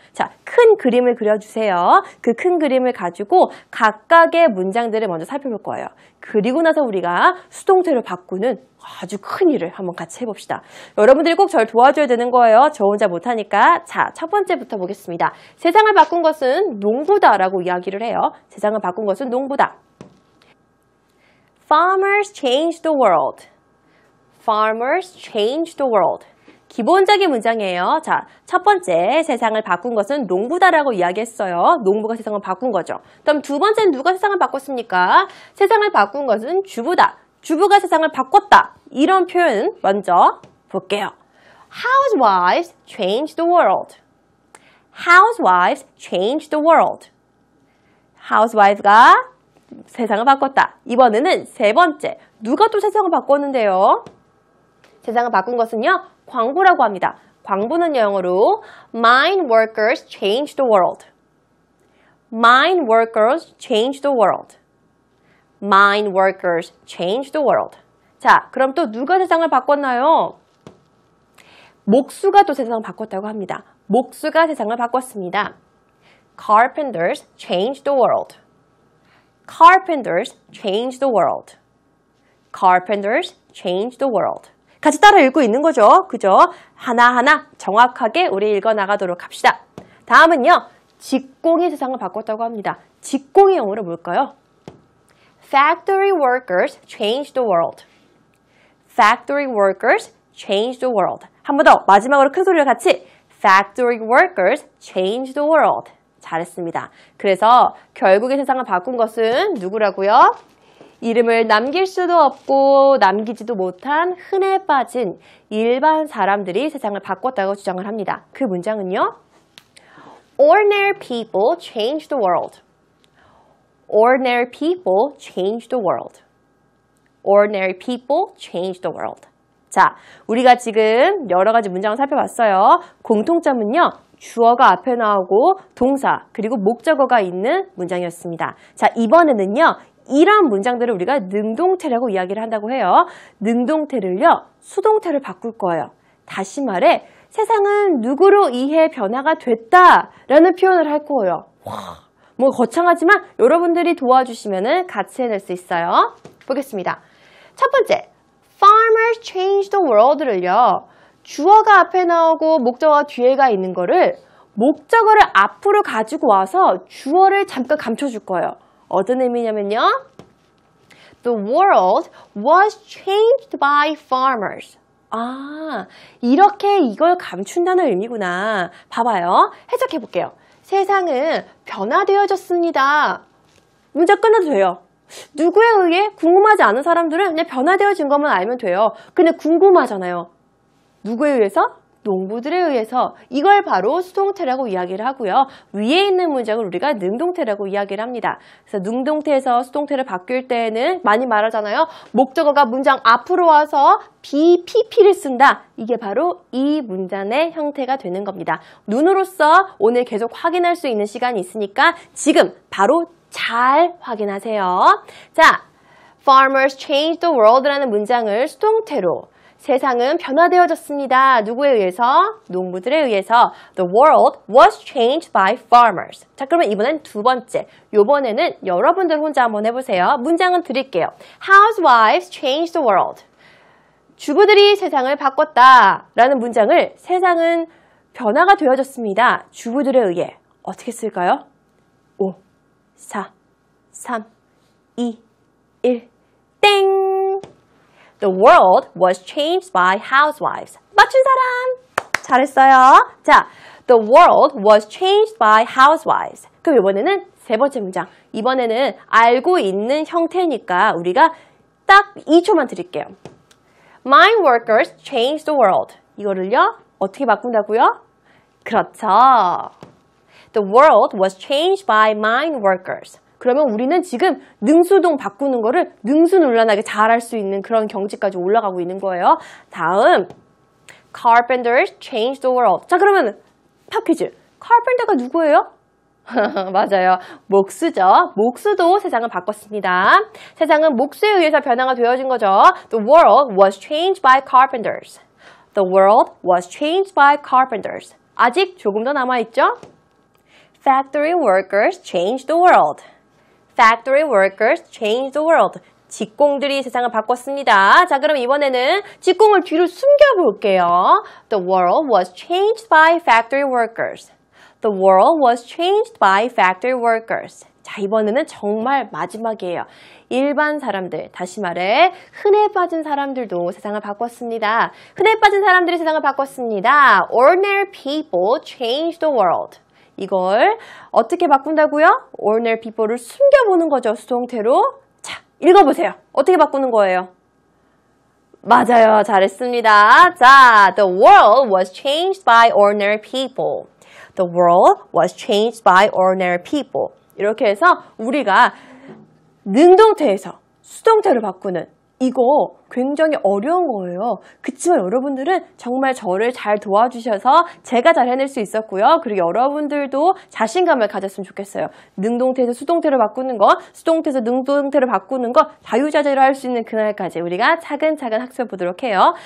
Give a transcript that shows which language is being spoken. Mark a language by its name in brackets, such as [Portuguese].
[Korean] 자, 큰 그림을 그려주세요. 그 큰 그림을 가지고 각각의 문장들을 먼저 살펴볼 거예요. 그리고 나서 우리가 수동태로 바꾸는 아주 큰 일을 한번 같이 해봅시다. 여러분들이 꼭 저를 도와줘야 되는 거예요. 저 혼자 못하니까. 자, 첫 번째부터 보겠습니다. 세상을 바꾼 것은 농부다라고 이야기를 해요. 세상을 바꾼 것은 농부다. [English] Farmers changed the world. Farmers changed the world. [Korean] 기본적인 문장이에요. 자, 첫 번째 세상을 바꾼 것은 농부다라고 이야기했어요. 농부가 세상을 바꾼 거죠. 그럼 두 번째는 누가 세상을 바꿨습니까? 세상을 바꾼 것은 주부다. 주부가 세상을 바꿨다. 이런 표현 먼저 볼게요. [English] Housewives changed the world. Housewives changed the world. [Korean] Housewife가 세상을 바꿨다. 이번에는 세 번째. 누가 또 세상을 바꿨는데요? 세상을 바꾼 것은요. 광부라고 합니다. 광부는 영어로 [English] Mine workers changed the world. Mine workers changed the world. Mine workers changed the world. [Korean] 자, 그럼 또 누가 세상을 바꿨나요? 목수가 또 세상을 바꿨다고 합니다. 목수가 세상을 바꿨습니다. [English] Carpenters changed the world. Carpenters changed the world. Carpenters changed the world. [Korean] 같이 따라 읽고 있는 거죠. 그죠? 하나하나 정확하게 우리 읽어나가도록 합시다. 다음은요. 직공이 세상을 바꿨다고 합니다. 직공이 영어로 뭘까요? [English] Factory workers changed the world. Factory workers changed the world. [Korean] 한 번 더 마지막으로 큰 소리를 같이 [English] Factory workers changed the world. [Korean] 잘했습니다. 그래서 결국에 세상을 바꾼 것은 누구라고요? 이름을 남길 수도 없고 남기지도 못한 흔해 빠진 일반 사람들이 세상을 바꿨다고 주장을 합니다. 그 문장은요. [English] Ordinary people changed the world. Ordinary people changed the world. Ordinary people changed the world. [Korean] 자, 우리가 지금 여러 가지 문장을 살펴봤어요. 공통점은요. 주어가 앞에 나오고 동사 그리고 목적어가 있는 문장이었습니다. 자, 이번에는요. 이런 문장들을 우리가 능동태라고 이야기를 한다고 해요. 능동태를요. 수동태를 바꿀 거예요. 다시 말해 세상은 누구로 의해 변화가 됐다라는 표현을 할 거예요. 와, 뭐 거창하지만 여러분들이 도와주시면 같이 해낼 수 있어요. 보겠습니다. 첫 번째, [English] Farmers changed the world를요. [Korean] 주어가 앞에 나오고 목적어가 뒤에가 있는 거를 목적어를 앞으로 가지고 와서 주어를 잠깐 감춰줄 거예요. 어떤 의미냐면요. [English] The world was changed by farmers. [Korean] 아, 이렇게 이걸 감춘다는 의미구나. 봐봐요. 해석해 볼게요. 세상은 변화되어졌습니다. 문장 끝내도 돼요. 누구에 의해 궁금하지 않은 사람들은 그냥 변화되어진 것만 알면 돼요. 근데 궁금하잖아요. 누구에 의해서? 농부들에 의해서. 이걸 바로 수동태라고 이야기를 하고요. 위에 있는 문장을 우리가 능동태라고 이야기를 합니다. 그래서 능동태에서 수동태를 바뀔 때에는 많이 말하잖아요. 목적어가 문장 앞으로 와서 BPP를 쓴다. 이게 바로 이 문장의 형태가 되는 겁니다. 눈으로써 오늘 계속 확인할 수 있는 시간이 있으니까 지금 바로 잘 확인하세요. 자, [English] Farmers changed the world [Korean] 라는 문장을 수동태로 세상은 변화되어졌습니다. 누구에 의해서? 농부들에 의해서. [English] The world was changed by farmers. [Korean] 자, 그러면 이번엔 두 번째. 이번에는 여러분들 혼자 한번 해보세요. 문장은 드릴게요. [English] Housewives changed the world. [Korean] 주부들이 세상을 바꿨다. 라는 문장을 세상은 변화가 되어졌습니다. 주부들에 의해. 어떻게 쓸까요? 5, 4, 3, 2, 1, 땡! [English] The world was changed by housewives. [Korean] 맞춘 사람! 잘했어요. [English] 자, the world was changed by housewives. [Korean] 그럼 이번에는 세 번째 문장. 이번에는 알고 있는 형태니까 우리가 딱 2초만 드릴게요. [English] Mine workers changed the world. [Korean] 이거를요, 어떻게 바꾼다고요? 그렇죠. [English] The world was changed by mine workers. [Korean] 그러면 우리는 지금 능수동 바꾸는 거를 능수논란하게 잘할 수 있는 그런 경지까지 올라가고 있는 거예요. [English] 다음, Carpenters changed the world. [Korean] 자, 그러면 팝 퀴즈. Carpenter가 누구예요? 맞아요. 목수죠. 목수도 세상을 바꿨습니다. 세상은 목수에 의해서 변화가 되어진 거죠. [English] The world was changed by carpenters. The world was changed by carpenters. [Korean] 아직 조금 더 남아있죠? [English] Factory workers changed the world. Factory workers changed the world. [Korean] 직공들이 세상을 바꿨습니다. 자, 그럼 이번에는 직공을 뒤로 숨겨볼게요. [English] The world was changed by factory workers. The world was changed by factory workers. [Korean] 자, 이번에는 정말 마지막이에요. 일반 사람들, 다시 말해 흔해 빠진 사람들도 세상을 바꿨습니다. 흔해 빠진 사람들이 세상을 바꿨습니다. [English] Ordinary people changed the world. [Korean] 이걸 어떻게 바꾼다고요? [English] Ordinary people [Korean] 를 숨겨보는 거죠, 수동태로. 자, 읽어보세요. 어떻게 바꾸는 거예요? 맞아요. 잘했습니다. [English] 자, the world was changed by ordinary people. The world was changed by ordinary people. [Korean] 이렇게 해서 우리가 능동태에서 수동태를 바꾸는 이거 굉장히 어려운 거예요. 그치만 여러분들은 정말 저를 잘 도와주셔서 제가 잘 해낼 수 있었고요. 그리고 여러분들도 자신감을 가졌으면 좋겠어요. 능동태에서 수동태를 바꾸는 거, 수동태에서 능동태를 바꾸는 거 자유자재로 할 수 있는 그날까지 우리가 차근차근 학습해 보도록 해요.